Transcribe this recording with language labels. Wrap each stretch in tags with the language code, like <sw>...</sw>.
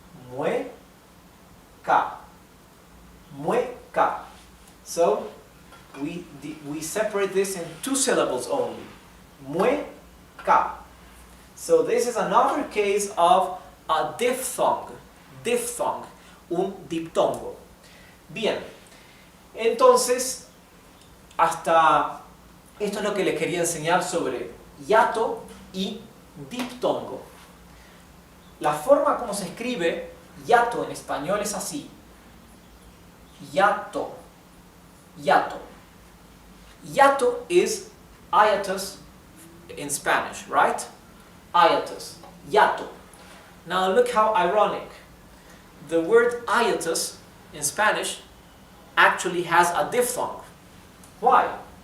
<es>Mueca. Mueca.</es> <en>So we separate this in two syllables only. Mueca. So this is another case of a diphthong. Diphthong.</en> <es>Un diptongo. Bien, entonces hasta esto es lo que les quería enseñar sobre hiato y diptongo. La forma como se escribe hiato en español es así: hiato, hiato.</es> <en>Hiato is hiatus in Spanish, right? Hiatus, hiato. Now look how ironic. The word hiatus in Spanish actually has a diphthong. Why?</en>